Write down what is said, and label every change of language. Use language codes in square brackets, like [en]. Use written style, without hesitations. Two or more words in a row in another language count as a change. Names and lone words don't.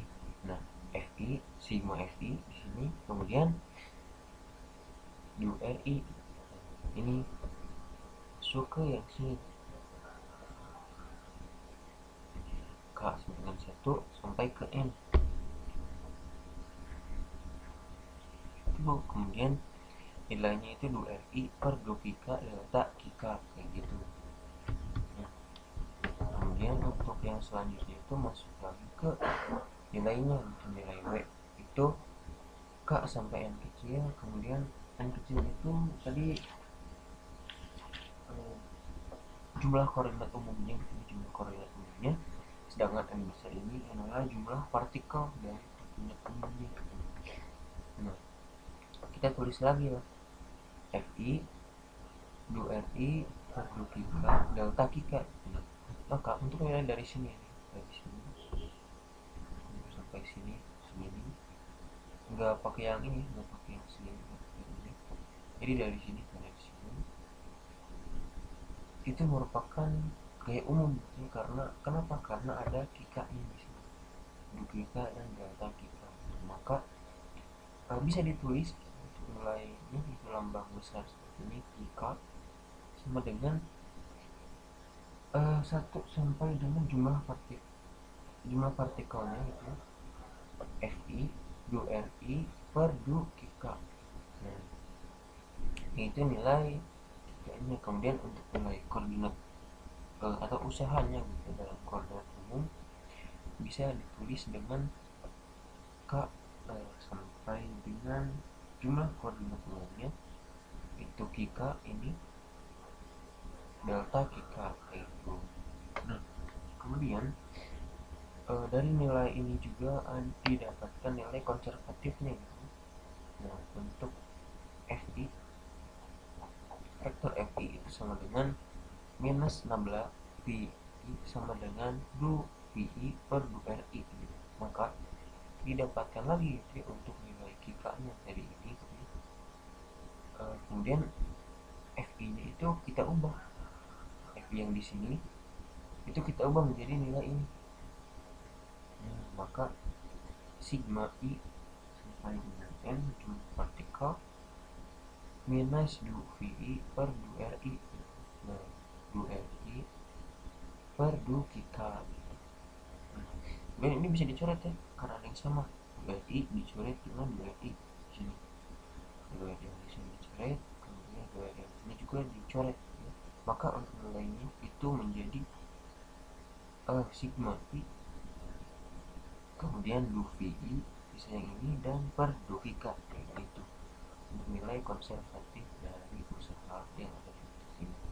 [id] Nah, FI sigma FI di sini kemudian du RI ini masuk ke yang sini K dengan 1 sampai ke N itu, kemudian nilainya itu du RI per du Kika delta Kika kayak gitu. Nah, kemudian untuk yang selanjutnya itu masuk lagi ke nilainya, untuk nilai W itu K sampai N kecil, kemudian N kecil itu tadi jumlah koordinat umumnya gitu, jumlah koordinat umumnya, sedangkan N besar ini adalah jumlah partikel dari koordinat umumnya. Nah, kita tulis lagi lah FI du RI per du Kika delta Kika. Nah, maka untuk nilai dari sini sampai sini segini, nggak pakai yang ini, nggak pakai yang segini, jadi dari sini ke dari sini itu merupakan gaya umum ya, karena kenapa, karena ada Kika nya di sini, du Kika dan delta Kika, maka bisa ditulis untuk nilainya itu lambang besar seperti ini Kika sama dengan 1 sampai dengan jumlah partikelnya itu Fi du Ri per du Kika. Nah, itu nilai Kikanya. Kemudian untuk nilai koordinat atau usahanya gitu dalam koordinat umum bisa ditulis dengan K sampai dengan jumlah koordinat umumnya itu Kika ini delta Kika itu. Nah, kemudian dari nilai ini juga didapatkan nilai konservatifnya gitu. Nah, untuk Fi vektor Fi itu sama dengan minus 16 Vi sama dengan du Vi per du Ri gitu. Maka didapatkan lagi gitu, untuk nilai Kika nya dari ini gitu. Kemudian Fi nya itu kita ubah, Fi yang di sini itu kita ubah menjadi nilai ini. Nah, maka sigma I sampai dengan N jumlah partikel minus du Vi per du Ri. Nah, du Ri per du Kika. Nah, ini bisa dicoret ya karena ada yang sama, du Ri dicoret dengan du Ri sini, du Ri yang di sini dicoret, kemudian du Ri yang sini juga dicoret ya. Maka untuk nilainya itu menjadi sigma I kemudian du Vi bisa yang ini dan per du Kika kayak gitu, untuk nilai konservatif dari usaha yang ada di sini.